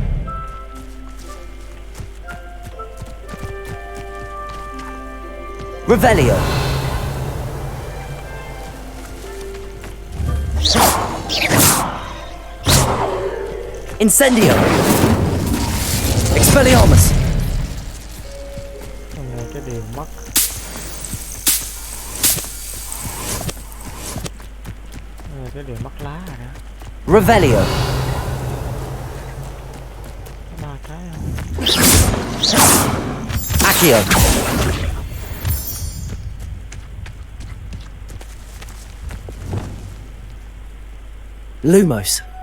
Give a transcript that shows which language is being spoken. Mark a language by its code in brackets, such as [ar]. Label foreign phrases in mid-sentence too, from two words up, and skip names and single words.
[en] Revelio. Incendio. Expelliarmus. [vi] Cái điểm mất. Cái điểm mất lá rồi đó. [en] Revelio. [vi] Ba cái không? [en] Accio. Lumos.